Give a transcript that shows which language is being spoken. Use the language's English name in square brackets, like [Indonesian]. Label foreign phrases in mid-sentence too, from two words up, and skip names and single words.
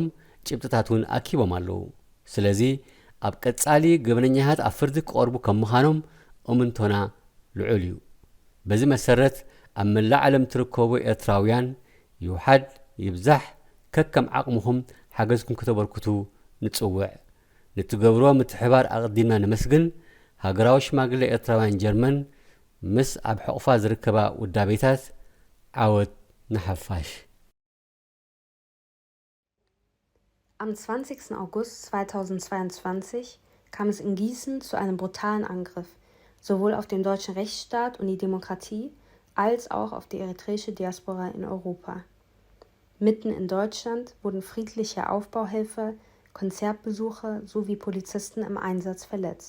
[Tigrinya] ጭብጥታት እውን ኣኪቦም ኣለዉ። ስለዚ ኣብ ቀጻሊ ገበነኛታት ኣብ ፍርዲ ክቐርቡ ከም ምዃኖም እምንቶና ልዑል እዩ። በዚ መሰረት ኣብ መላእ ዓለም ትርከቡ ኤርትራውያን ይውሓድ ይብዛሕ ከከም ዓቕምኹም ሓገዝኩም ከተበርክቱ ንጽውዕ። ንትገብሮ ምትሕባር ኣቕዲምና ንመስግን። ሃገራዊ ሽማግለ ኤርትራውያን ጀርመን ምስ ኣብ ሕቑፋ ዝርከባ ውዳቤታት ዓወት ንሓፋሽ። [German] Am 20. August 2022 kam es in Gießen zu einem brutalen Angriff, sowohl auf den deutschen Rechtsstaat und die Demokratie, als auch auf die eritreische Diaspora in Europa. Mitten in Deutschland wurden friedliche Aufbauhelfer, Konzertbesucher sowie Polizisten im Einsatz verletzt.